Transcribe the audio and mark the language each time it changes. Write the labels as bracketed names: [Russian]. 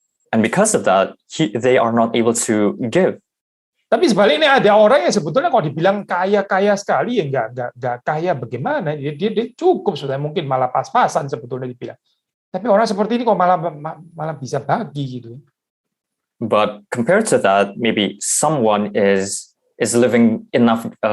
[English] And because of that, they are not able to give. [Indonesian] Tapi sebaliknya ada orang yang sebetulnya kalau dibilang kaya sekali nggak kaya bagaimana? Dia cukup sudah, mungkin malah pas-pasan sebetulnya dibilang. Tapi orang seperti ini kok malah bisa bagi gitu. [English] But compared to that, maybe someone is living enough.